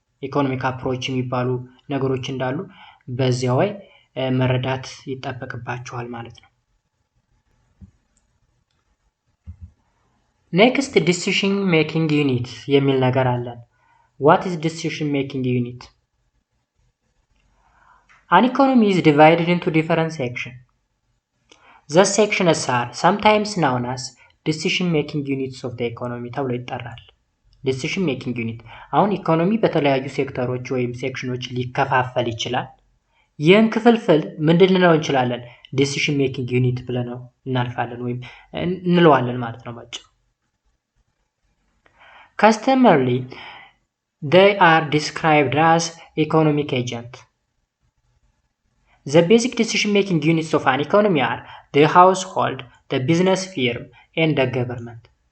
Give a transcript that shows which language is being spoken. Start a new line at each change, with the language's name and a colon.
Amharic: ኢኮኖሚክ አፕሮች የሚባሉ ነገሮች እንዳሉ በዚያው ላይ መረዳት ይጠበቅባችኋል ማለት ነው። ኔክስት ዲሲሽን ሜኪንግ ዩኒት የሚል ነገር አለን።
English: ዋት ኢዝ ዲሲሽን ሜኪንግ ዩኒት? An economy is divided into different sections. The sections are sometimes known as decision making units of the economy
Amharic: ተብሎ ይጠራል። ዲሲሽን ሜኪንግ ዩኒት አሁን ኢኮኖሚ በተለያዩ ሴክተሮች ወይም ሴክሽኖች ሊከፋፈል ይችላል። ይህን ክፍልፍል ምንድን ልንለው እንችላለን? ዲሲሽን ሜኪንግ ዩኒት ብለነው እናልፋለን ወይም እንለዋለን ማለት ነው ባጭሩ።
English: Customarily, they are described as economic agent. The basic decision-making units of an economy are the household, the business firm, and the government.